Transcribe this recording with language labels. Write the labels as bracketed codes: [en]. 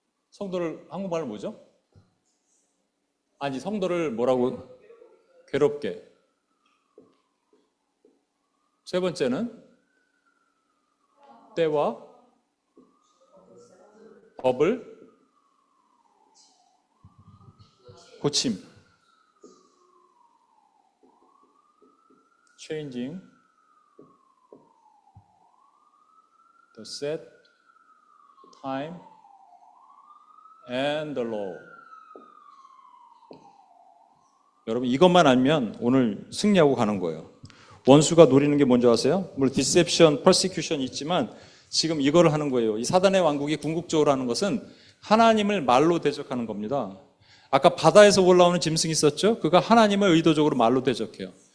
[ko] 성도를 한국말로 뭐죠? 아니, 성도를 뭐라고? 괴롭게. 세 번째는 때와 법을 고침. [en] Changing the set time and the law. [ko] 여러분, 이것만 알면 오늘 승리하고 가는 거예요. 원수가 노리는 게 뭔지 아세요? 물론 [en] deception, persecution [ko] 있지만 지금 이거를 하는 거예요. 이 사단의 왕국이 궁극적으로 하는 것은 하나님을 말로 대적하는 겁니다. 아까 바다에서 올라오는 짐승이 있었죠? 그가 하나님을 의도적으로 말로 대적해요.